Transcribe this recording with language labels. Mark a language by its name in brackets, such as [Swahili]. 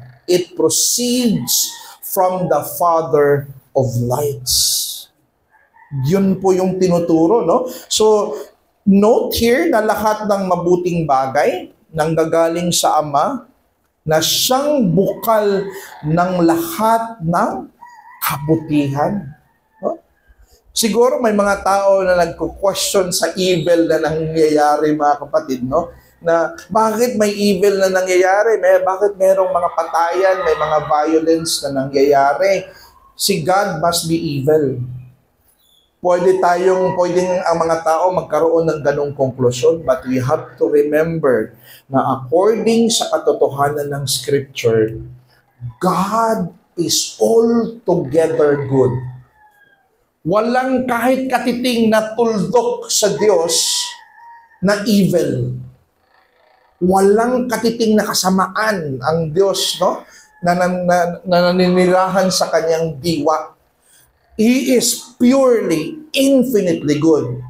[English] It proceeds from the Father of lights. [Filipino] Yun po yung tinuturo, no? So, note here na lahat ng mabuting bagay nanggagaling sa Ama na siyang bukal ng lahat ng kabutihan. No? Siguro may mga tao na nagko-question sa evil na nangyayari, mga kapatid, no? Na bakit may evil na nangyayari? Bakit merong mga patayan, may mga violence na nangyayari? [English] Si God must be evil. [Filipino] Pwedeng ang mga tao magkaroon ng ganong konklusyon, [English] but we have to remember [Filipino] na according sa katotohanan ng Scripture, [English] God is altogether good. [Filipino] Walang kahit katiting na tuldok sa Diyos na evil. Walang katiting na kasamaan ang Diyos, no? Na naninirahan sa kanyang diwa. [English] He is purely, infinitely good.